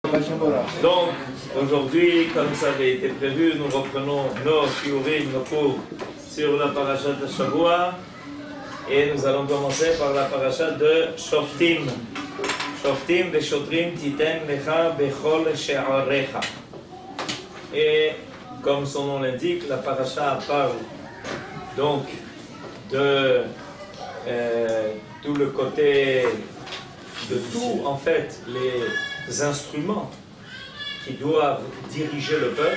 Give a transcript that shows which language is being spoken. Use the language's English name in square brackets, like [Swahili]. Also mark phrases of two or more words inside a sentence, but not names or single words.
[French] Donc, aujourd'hui, comme ça avait été prévu, nous reprenons nos shiurim, nos cours sur la paracha de Shavua. Et nous allons commencer par la paracha de Shoftim. [Hebrew] שופטים ושוטרים תתן לך בכל שעריך. [French] Et comme son nom l'indique, la paracha parle donc de tout le côté de tout, en fait, les instruments qui doivent diriger le peuple.